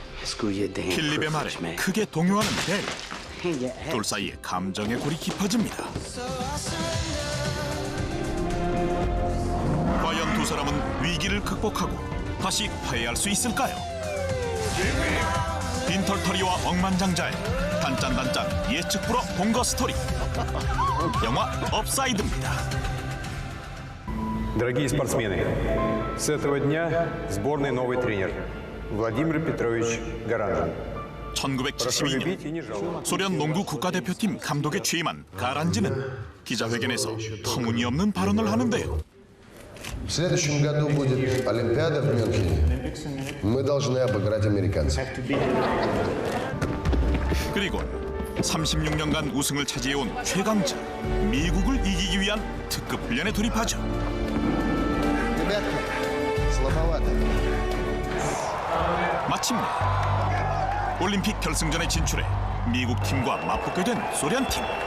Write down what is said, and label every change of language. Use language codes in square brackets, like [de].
[en] Screw your damn [ko] 필립의 말에 [en] privilege, man. [ko] 크게 동요하는 델. [en] Hang your head. [ko] 둘 사이에 감정의 골이 깊어집니다. 과연 두 사람은 위기를 극복하고 다시 화해할 수 있을까요? 빈털터리와 억만장자의 단짠단짠 예측 불허 동거 스토리. 영화 업사이드입니다. [ru] Дорогие спортсмены, с этого дня сборной новый тренер Владимир Петрович Гаранжин. [ko] 1972년 소련 농구 국가대표팀 감독에 취임한 가란지는 기자회견에서 터무니없는 발언을 하는데요. [ru] В следующем году будет Олимпиада в Мюнхене. Мы должны обыграть американцев. [ko] 그리고 36년간 우승을 차지해온 최강자 미국을 이기기 위한 특급 훈련에 돌입하죠. 마침내 올림픽 결승전에 진출해 미국 팀과 맞붙게 된 소련 팀.